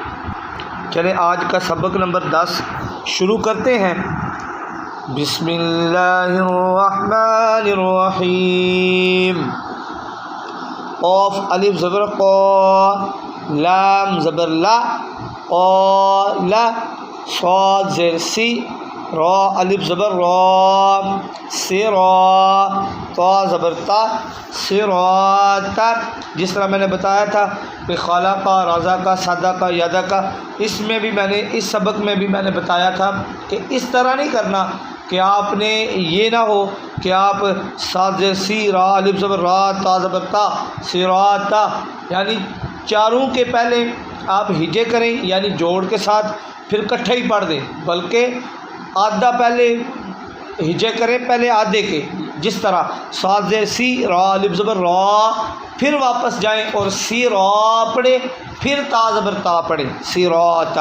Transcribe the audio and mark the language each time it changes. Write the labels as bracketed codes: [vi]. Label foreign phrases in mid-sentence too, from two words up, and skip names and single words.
[ur] چلیں آج کا سبق نمبر 10 شروع کرتے ہیں۔ [ar] بسم اللہ الرحمن الرحیم۔ [ur] قاف الف زبر قا، لام زبر لا، قال، صاد زیر سی، را الف زبر را، سرا، تا زبر تا، سراتا۔ جس طرح میں نے بتایا تھا کہ خالق کا، رضا کا، صدا کا، یادا کا، اس سبق میں بھی میں نے بتایا تھا کہ اس طرح نہیں کرنا کہ آپ نے یہ نہ ہو کہ آپ صاد زیر سی، را الف زبر را، تا زبر تا، سراتا، یعنی چاروں کے پہلے آپ ہجے کریں یعنی جوڑ کے ساتھ، پھر کٹھے ہی پڑھ دیں، بلکہ آدھا پہلے ہجے کریں پہلے آدھے کے، جس طرح صاد زیر سی، را الف زبر را، پھر واپس جائیں اور سی را پڑھیں، پھر تا زبر تا پڑھیں، سراتا۔